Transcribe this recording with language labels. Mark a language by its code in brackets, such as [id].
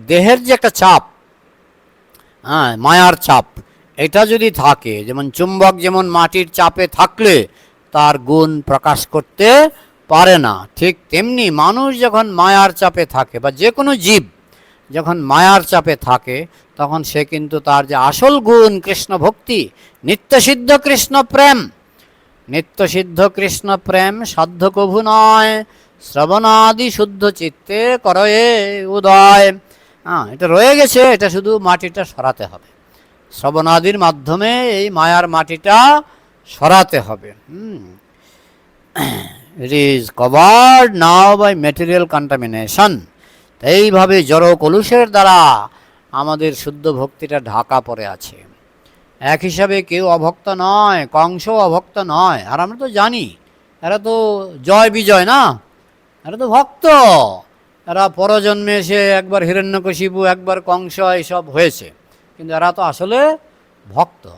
[bn] দেহের যে একটা চাপ, মায়ার চাপ, এটা যদি থাকে, যেমন চুম্বক যেমন মাটির চাপে থাকলে তার গুণ প্রকাশ করতে পারে না, ঠিক তেমনি মানুষ যখন মায়ার চাপে থাকে, বা যে কোনো জীব যখন মায়ার চাপে থাকে, তখন সে কিন্তু তার যে আসল গুণ কৃষ্ণ ভক্তি, নিত্যসিদ্ধ কৃষ্ণ প্রেম, নিত্যসিদ্ধ কৃষ্ণ প্রেম সাধ্য কভু নয়, শ্রবণাদি শুদ্ধ চিত্তে করয়ে উদয়। এটা রয়ে গেছে, এটা শুধু মাটিটা সরাতে হবে, শ্রবণাদির মাধ্যমে এই মায়ার মাটিটা সরাতে হবে। [en] It is covered now by material contamination. [bn] এইভাবে জড় কলুষের দ্বারা আমাদের শুদ্ধ ভক্তিটা ঢাকা পড়ে আছে। এক হিসাবে কেউ অভক্ত নয়, কংসও অভক্ত নয়। আর আমরা তো জানি এরা তো জয় বিজয় না, এরা তো ভক্ত, এরা পরজন্মে এসে একবার হিরণ্যকশিপু একবার কংস এইসব হয়েছে, কিন্তু এরা তো আসলে ভক্ত।